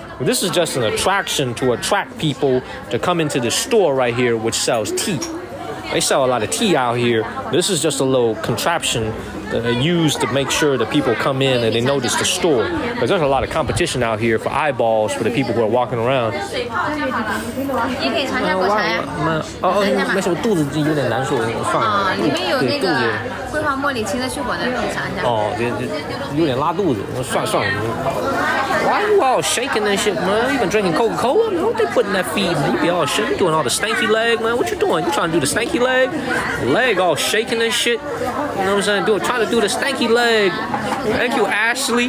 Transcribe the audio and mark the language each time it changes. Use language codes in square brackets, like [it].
[en] This is just an attraction to attract people to come into the store right here, which sells tea. They sell a lot of tea out here. This is just a little contraption that they use to make sure that people come in and they notice the store. Because there's a lot of competition out here for eyeballs for the people who are walking around. [zh] 也可以尝一下果茶呀。没什么，肚子有点难受，放。啊，里面有那个桂花茉莉清热去火的，可以尝一下。哦，有点拉肚子，算了。 [en] Why you all shaking that shit, man? You been drinking Coca-Cola? Man, what they put in that feed, man? You be all shit. You doing all the stanky leg, man? What you doing? You trying to do the stanky leg? Leg all shaking and shit. You know what I'm saying? Trying to do the stanky leg. Thank you, Ashley.